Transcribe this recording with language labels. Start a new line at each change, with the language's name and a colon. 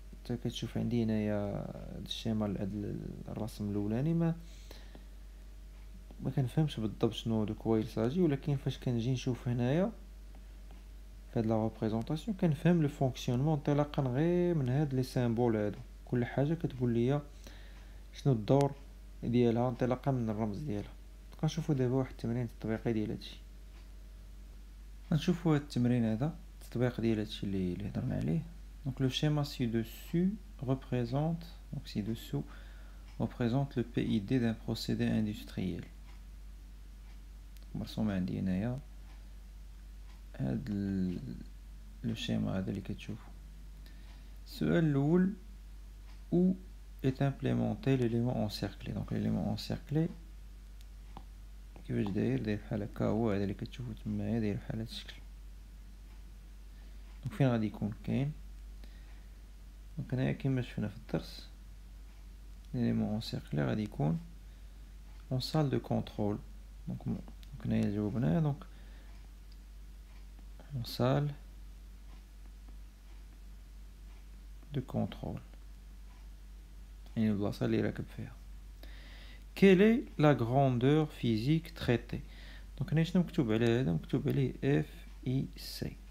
Arabic: انت كتشوف عندي هنايا هاد الشيما هاد الرسم الاولاني ما كنفهمش بالضبط شنو هادو كوا يلصاجي، ولكن فاش كنجي نشوف هنايا فهاد لا ريبريزونطاسيون كنفهم لو فونكسيونمون انطلاقا غير من هاد لي سيمبول هادو. كل حاجه كتقول لي شنو الدور ديالها انطلاقا من الرمز ديالها. كنشوفوا دابا واحد التمرين تطبيقي ديال هادشي. غنشوفوا هاد التمرين هذا التطبيق ديال هادشي اللي هضرنا عليه.
French: دونك لو schéma ci-dessus représente donc ci-dessous représente le PID d'un procédé industriel.
Arabic: مرسوم عندي هنايا هاد لو schéma هذا اللي كتشوفوا. السؤال الاول
French: où est implémenté l'élément encerclé. donc l'élément encerclé
Arabic: كيفاش داير بحال هكا، هو هذا اللي كتشوفوا تمايا داير بحال هذا الشكل. دونك فين غادي يكون كاين؟ دونك هنايا كيما شفنا في الدرس
French: l'élément encerclé
Arabic: غادي يكون
French: en salle de contrôle.
Arabic: دونك هنايا جاوبناه. دونك
French: en salle de contrôle
Arabic: يعني البلاصة اللي راكب فيها.
French: quelle est la grandeur physique traitée.
Arabic: دونك هنا شنو مكتوب على هذا؟ مكتوب عليه FIC.